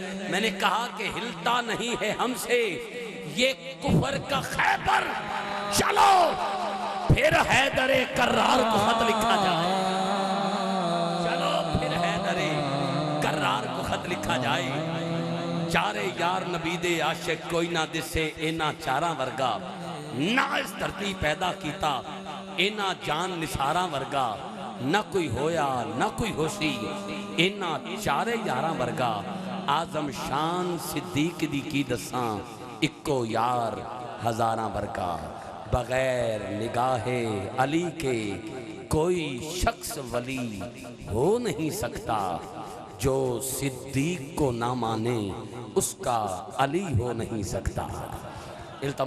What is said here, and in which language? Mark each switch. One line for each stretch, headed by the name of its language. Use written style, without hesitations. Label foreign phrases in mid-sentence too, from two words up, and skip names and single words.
Urdu: میں نے کہا کہ ہلتا نہیں ہے ہم سے یہ کفر کا خیبر، چلو پھر حیدر کرار کو خط لکھا جائے. چلو پھر حیدر کرار کو خط لکھا جائے.
Punjabi: چارے یار نبی دے عاشق کوئی نہ دسے اینا چاراں ورگا، نہ اس دھرتی پیدا کیتا اینا جان نثاراں ورگا. نہ کوئی ہویا نہ کوئی ہوسی اینا چارے یاراں ورگا. آزم شان صدیق دی کی دساں اکو یار ہزاراں ورگا.
Urdu: بغیر نگاہ علی کے کوئی شخص ولی ہو نہیں سکتا. جو صدیق کو نہ مانے اس کا علی ہو نہیں سکتا۔